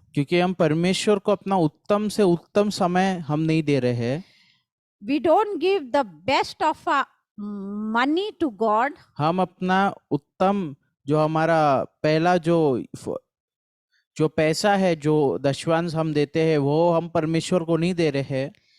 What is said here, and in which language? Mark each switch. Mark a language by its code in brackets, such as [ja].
[hi] क्योंकि हम परमेश्वर को अपना उत्तम से उत्तम समय हम नहीं दे रहे हैं, [en] we don't give the best of our money to God, [hi] हम अपना उत्तम जो हमारा पहला जो पैसा है, जो दशवांश हम देते हैं, वो हम परमेश्वर को नहीं दे रहे हैं।